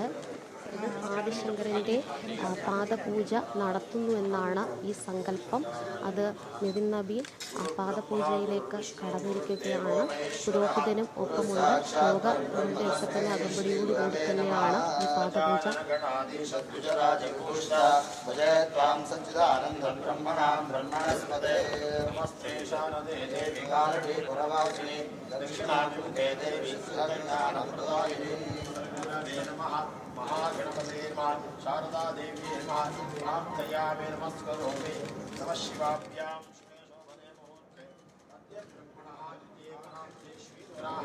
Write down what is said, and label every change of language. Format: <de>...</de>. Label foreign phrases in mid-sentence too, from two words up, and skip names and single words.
<ml>ആദിശങ്കരൻ്റെ പാദപൂജ നടത്തുന്നു എന്നാണ് ഈ സങ്കല്പം. അത് നിതിൻ നബീൻ പാദപൂജയിലേക്ക് കടന്നിരിക്കുകയാണ്. പുരോഹിതനും ഒപ്പമുണ്ട്. യോഗത്തിന്റെ ഒക്കെ തന്നെ അകമ്പടിയോടുകൂടി തന്നെയാണ് ഈ പാദപൂജ.</ml> <sa>महागणपते नमः शारदा देवी नमः प्रार्थयामि नमस्करोमि नमः शिवाभ्यां शुभे शोभने मुहूर्ते अद्य ब्रह्मणः द्वितीयगणाब्दे श्रीधराः</sa>